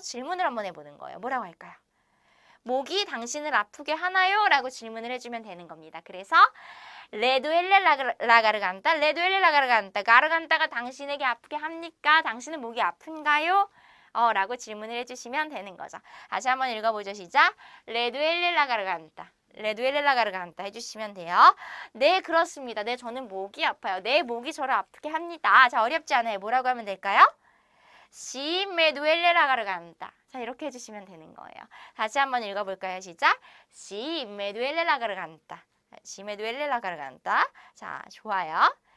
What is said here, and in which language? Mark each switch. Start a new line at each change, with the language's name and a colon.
Korean: 질문을 한번 해보는 거예요. 뭐라고 할까요? 목이 당신을 아프게 하나요? 라고 질문을 해주면 되는 겁니다. 그래서
Spanish: Le duele la garganta, le duele la garganta.
Korean: 가르간타가 당신에게 아프게 합니까? 당신은 목이 아픈가요? 라고 질문을 해주시면 되는 거죠. 다시 한번 읽어보죠. 시작.
Spanish: Le duele la garganta. Le duele la garganta
Korean: 해주시면 돼요. 네, 그렇습니다. 네, 저는 목이 아파요. 네, 목이 저를 아프게 합니다. 자, 어렵지 않아요. 뭐라고 하면 될까요?
Spanish: Si me duele la garganta.
Korean: 자, 이렇게 해주시면 되는 거예요. 다시 한번 읽어볼까요? 시작.
Spanish: Si me duele la garganta. Si me duele la garganta.
Korean: 자, 좋아요.